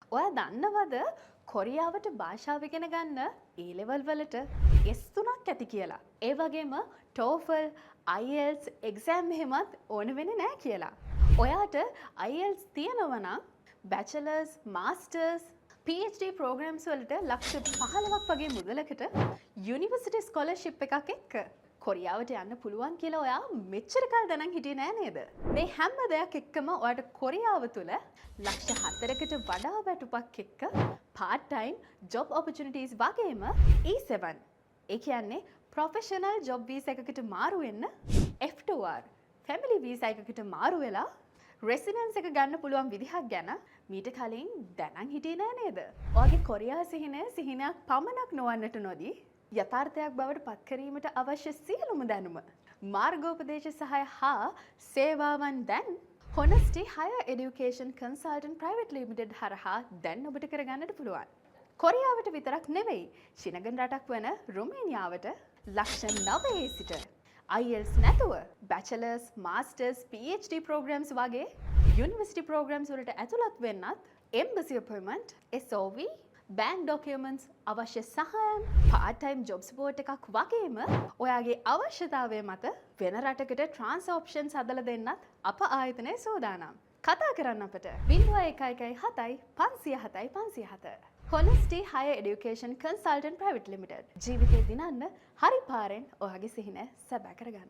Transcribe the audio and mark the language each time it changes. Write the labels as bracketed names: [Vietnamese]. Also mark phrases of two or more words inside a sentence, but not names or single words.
[Sinhala] ඔයා දන්නවද කොරියාවට භාෂාව ඉගෙන ගන්න ඒ ලෙවල් වලට S3ක් ඇති කියලා. ඒ වගේම TOEFL, IELTS එක්සෑම් එහෙමත් ඕන වෙන්නේ නැහැ කියලා. ඔයාට IELTS තියෙනවා නම් [English] bachelors, masters, PhD programs [Sinhala] වලට ලක්ෂ 15ක් වගේ මුදලකට [English] university scholarship [Sinhala] එකක් එක්ක කොරියාවට යන්න පුළුවන් කියලා ඔයා මෙච්චර කල් දැනන් හිටියේ නෑ නේද? මේ හැම දෙයක් එක්කම ඔයාට කොරියාව තුල ලක්ෂ 4කට වඩා වැටුපක් එක්ක [English] part time job opportunities [Sinhala] වගේම E7 ඒ කියන්නේ [English] professional job visa [Sinhala] එකකට මාරු වෙන්න F2R [English] family visa [Sinhala] එකකට මාරු වෙලා residence එක ගන්න පුළුවන් විදිහක් ගැන මීට කලින් දැනන් හිටියේ නෑ නේද? ඔයාගේ කොරියා සිහිනය සිහිනයක් පමණක් නොවන්නට නොදී යථාර්ථයක් බවට පත්කිරීමට අවශ්‍ය සියලුම දැනුම මාර්ගෝපදේශ සහාය හා සේවාවන් දැන් Honesty Higher Education Consultant Private Limited හරහා දැන් ඔබට කරගන්නට පුළුවන්. කොරියාවට විතරක් නෙවෙයි ශිනගන් රටක් වන රුමේනියාවට ලක්ෂ 9 සිට IELTS නැතුව [English] bachelors, masters, PhD programs [Sinhala] වගේ [English] university programs [Sinhala] වලට ඇතුළත් වෙන්නත් [English] embassy appointment, SOV bank documents [Sinhala] අවශ්‍ය සහායම් [English] part time job support [Sinhala] එකක් වගේම ඔයාගේ අවශ්‍යතාවය මත වෙන රටකට [English] transfer options [Sinhala] හදලා දෙන්නත් අප ආයතනයේ සූදානම්. කතා කරන්න අපට 0117 507 507. Honesty Higher Education Consultant Private Limited. ජීවිතේ දිනන්න හරි පාරෙන් ඔයාගේ සිහින සැබෑ කරගන්න.